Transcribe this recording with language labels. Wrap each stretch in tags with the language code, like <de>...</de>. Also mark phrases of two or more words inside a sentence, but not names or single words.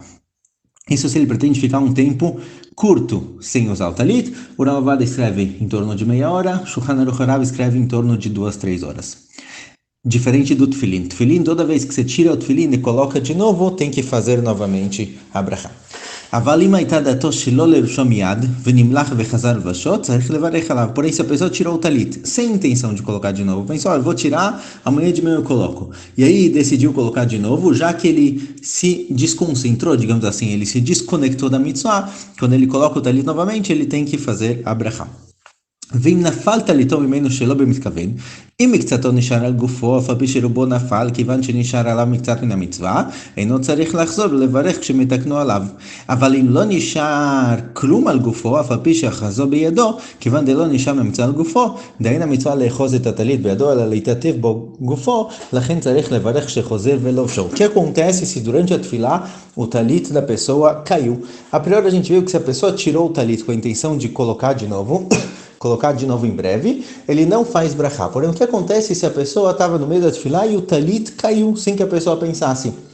<pt>Isso se ele pretende ficar um tempo curto sem usar o talit. O Rav Ovadia escreve em torno de meia hora, Shulchan Aruch Harav escreve em torno de 2-3 horas. Diferente do tefilin. Tefilin, toda vez que você tira o tefilin e coloca de novo, tem que fazer novamente a brachá.</pt> <he>אבל אם הייתה דעתו שלא ללבשו מיד, ונמלח וחזר לבשו, צריך לברך עליו.</he> <pt>Porém, se a pessoa tirou o talit sem intenção de colocar de novo, pensou, eu vou tirar, amanhã de manhã eu coloco. E aí decidiu colocar de novo, já que ele se desconcentrou, digamos assim, ele se desconectou da mitzvah, quando ele coloca o talit novamente, ele tem que fazer a brachá.</pt> <he>ואם נפל טליתו ממנו שלא במתכוון, אם מקצתו נשאר על גופו, אף על פי שרובו נפל, כיוון שנשאר עליו מקצת מן המצווה, אינו צריך לחזור ולברך כשמתקנו עליו. אבל אם לא נשאר כלום על גופו, אף על פי שאחזו בידו, כיוון דלא נשאר ממצא על גופו, דאין המצווה לאחוז את הטלית בידו, אלא להתעטף בו גופו, לכן צריך לברך כשחוזר ולובשו.</he> <pt>O que acontece se durante a tefilá o talit da pessoa caiu? A priori a gente viu que se a pessoa tirou o talit com a intenção de colocar de novo em breve, ele não faz brachá. Porém, o que acontece se a pessoa estava no meio da tefilá e o talit caiu sem que a pessoa pensasse?</pt>